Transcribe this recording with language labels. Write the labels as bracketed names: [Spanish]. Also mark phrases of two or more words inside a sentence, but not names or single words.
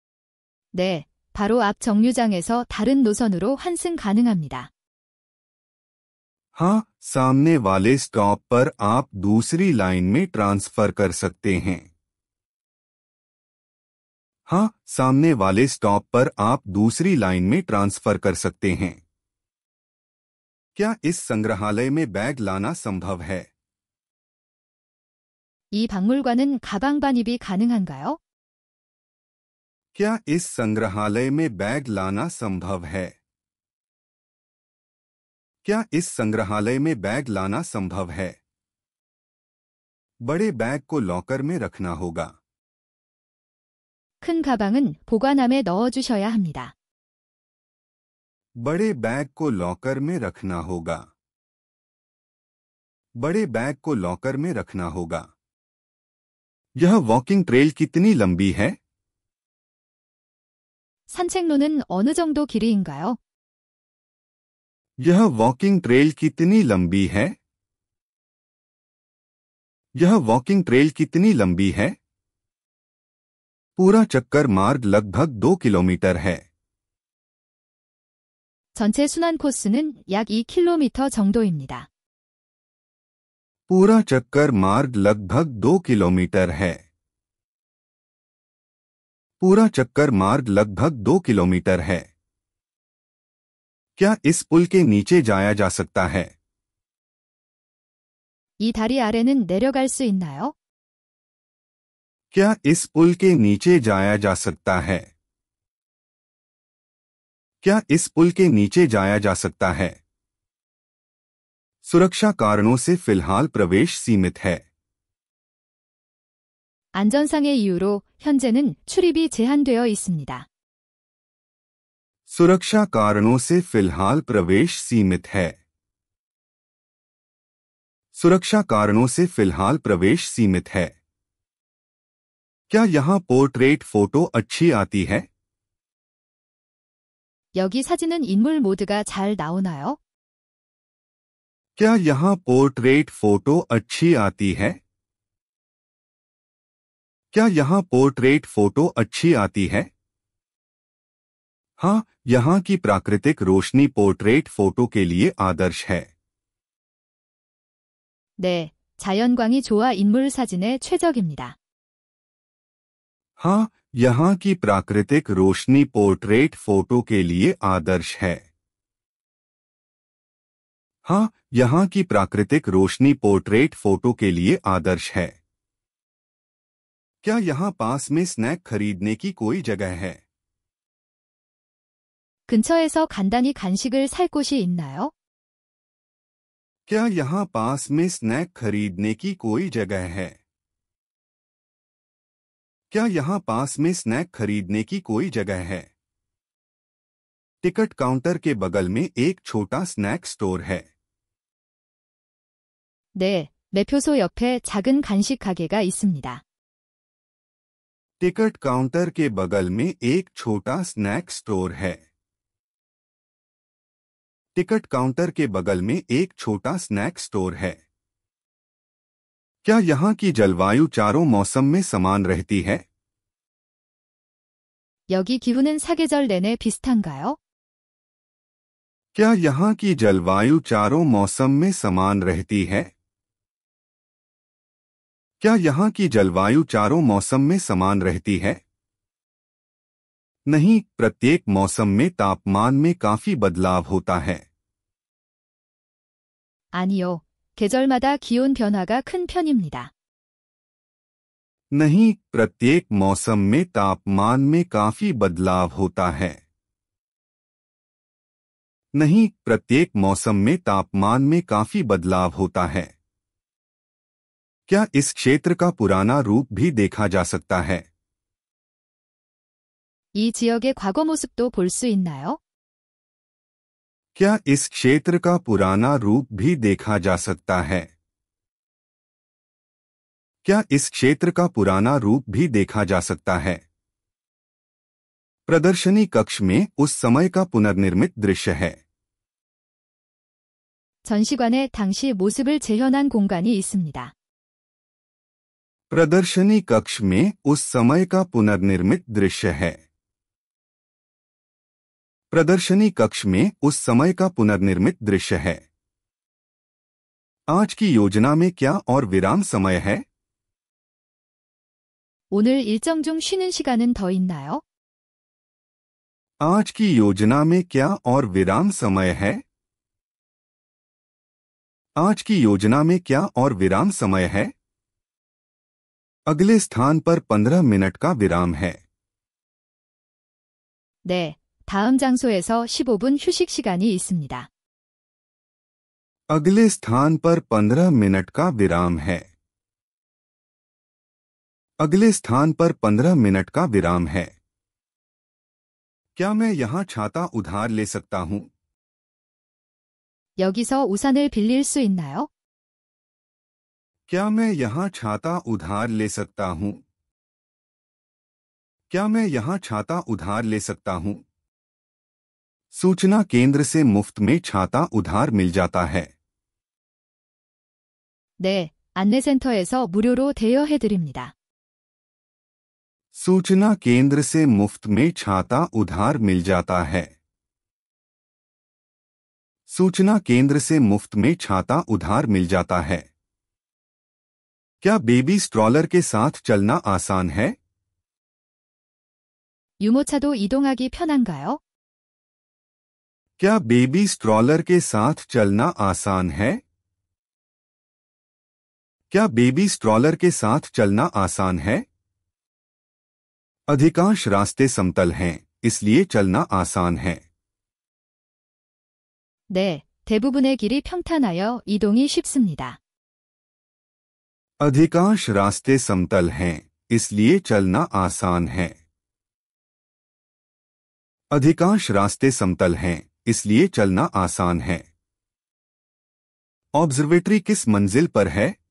[Korean] 네, 바로 앞 정류장에서 다른 노선으로 환승 가능합니다. [Hindi] हाँ, सामने वाले स्टॉप पर आप दूसरी लाइन में ट्रांसफर कर सकते हैं। हाँ, सामने वाले स्टॉप पर आप दूसरी लाइन में ट्रांसफर कर सकते हैं। क्या इस संग्रहालय में बैग लाना संभव है? [Korean] 이 박물관은 가방 반입이 가능한가요? [Hindi] क्या इस संग्रहालय में बैग लाना संभव है? क्या इस संग्रहालय में बैग लाना संभव है? बड़े बैग को लॉकर में रखना होगा। [Korean] 큰 가방은 보관함에 넣어주셔야 합니다. [Hindi] बड़े बैग को लॉकर में रखना होगा। बड़े बैग को लॉकर में रखना होगा। यह [English] walking trail [Hindi] कितनी लंबी है? [Korean] 산책로는 어느 정도 길이인가요? [Hindi] यह [English] walking trail [Hindi] कितनी लंबी है? यह [English] walking trail [Hindi] कितनी लंबी है? पूरा चक्कर मार्ग लगभग 2 किलोमीटर है। [Korean] 전체 순환 코스는 약 2km 정도입니다. [Hindi] पूरा चक्कर मार्ग लगभग 2 किलोमीटर है। पूरा चक्कर मार्ग लगभग 2 किलोमीटर है। क्या इस पुल के नीचे जाया जा सकता है? [Korean] 이 다리 아래는 내려갈 수 있나요? [Hindi] क्या इस पुल के नीचे जाया जा सकता है? क्या इस पुल के नीचे जाया जा सकता है? सुरक्षा कारणों से फिलहाल प्रवेश सीमित है। [Korean] 안전상의 이유로 현재는 출입이 제한되어 있습니다. [Hindi] सुरक्षा कारणों से फिलहाल प्रवेश सीमित है। सुरक्षा कारणों से फिलहाल प्रवेश सीमित है। क्या यहां [English] portrait photo [Hindi] अच्छी आती है? [Korean] 여기 사진은 인물 모드가 잘 나오나요? [Hindi] क्या यहां [English] portrait photo [Hindi] अच्छी आती है? क्या यहां [English] portrait photo [Hindi] अच्छी आती है? हाँ, यहां की प्राकृतिक रोशनी [English] portrait photo [Hindi] के लिए आदर्श है। [Korean] 네, 자연광이 좋아 인물 사진에 최적입니다. [Hindi] हाँ, यहाँ की प्राकृतिक रोशनी [English] portrait photo [Hindi] के लिए आदर्श है। हाँ, यहाँ की प्राकृतिक रोशनी [English] portrait photo [Hindi] के लिए आदर्श है। क्या यहाँ पास में स्नैक खरीदने की कोई जगह है? [Korean] 근처에서 간단히 간식을 살 곳이 있나요? [Hindi] क्या यहाँ पास में स्नैक खरीदने की कोई जगह है? क्या यहाँ पास में स्नैक खरीदने की कोई जगह है? [English] ticket counter [Hindi] के बगल में एक छोटा [English] snack store [Hindi] है। [Korean] 네, 매표소 옆에 작은 간식 가게가 있습니다. [English] ticket counter [Hindi] के बगल में एक छोटा [English] snack store [Hindi] है। [English] ticket counter [Hindi] के बगल में एक छोटा [English] snack store [Hindi] है। क्या यहाँ की जलवायु चारों मौसम में समान रहती है? [Korean] 여기 기후는 사계절 내내 비슷한가요? [Hindi] क्या यहाँ की जलवायु चारों मौसम में समान रहती है? क्या यहाँ की जलवायु चारों मौसम में समान रहती है? नहीं, प्रत्येक मौसम में तापमान में काफी बदलाव होता है। [Korean] 아니요, 계절마다 기온 변화가 큰 편입니다. [Hindi] नहीं, प्रत्येक मौसम में तापमान में काफी बदलाव होता है। नहीं, प्रत्येक मौसम में तापमान में काफी बदलाव होता है। क्या इस क्षेत्र का पुराना रूप भी देखा जा सकता है? [Korean] 이 지역의 과거 모습도 볼 수 있나요? [Hindi] क्या इस क्षेत्र का पुराना रूप भी देखा जा सकता है? क्या इस क्षेत्र का पुराना रूप भी देखा जा सकता है? प्रदर्शनी कक्ष में उस समय का पुनर्निर्मित दृश्य है। [Korean] 전시관에 당시 모습을 재현한 공간이 있습니다. [Hindi] प्रदर्शनी कक्ष में उस समय का पुनर्निर्मित दृश्य है। प्रदर्शनी कक्ष में उस समय का पुनर्निर्मित दृश्य है। आज की योजना में क्या और विराम समय है? [Korean] 오늘 일정 중 쉬는 시간은 더 있나요? [Hindi] आज की योजना में क्या और विराम समय है? आज की योजना में क्या और विराम समय है? अगले स्थान पर 15 मिनट का विराम है। [Korean] 네, 다음 장소에서 15분 휴식 시간이 있습니다. [Hindi] अगले स्थान पर 15 मिनट का विराम है। अगले स्थान पर 15 मिनट का विराम है। क्या मैं यहाँ छाता उधार ले सकता हूँ? [Korean] 여기서 우산을 빌릴 수 있나요? [Hindi] क्या मैं यहाँ छाता उधार ले सकता हूँ? क्या मैं यहाँ छाता उधार ले सकता हूँ? सूचना केंद्र से मुफ्त में छाता उधार मिल जाता है। [Korean] 네, 안내센터에서 무료로 대여해드립니다. [Hindi] सूचना केंद्र से मुफ्त में छाता उधार मिल जाता है। सूचना केंद्र से मुफ्त में छाता उधार मिल जाता है। क्या [English] baby stroller [Hindi] के साथ चलना आसान है? [Korean] 유모차도 이동하기 편한가요? [Hindi] क्या [English] baby stroller [Hindi] के साथ चलना आसान है? क्या [English] baby stroller [Hindi] के साथ चलना आसान है? अधिकांश रास्ते समतल हैं, इसलिए चलना आसान है। [Korean] 네, 대부분의 길이 평탄하여 이동이 쉽습니다. [Hindi] अधिकांश रास्ते समतल हैं, इसलिए चलना आसान है। अधिकांश रास्ते समतल हैं, इसलिए चलना आसान है। ऑब्जर्वेटरी किस मंजिल पर है?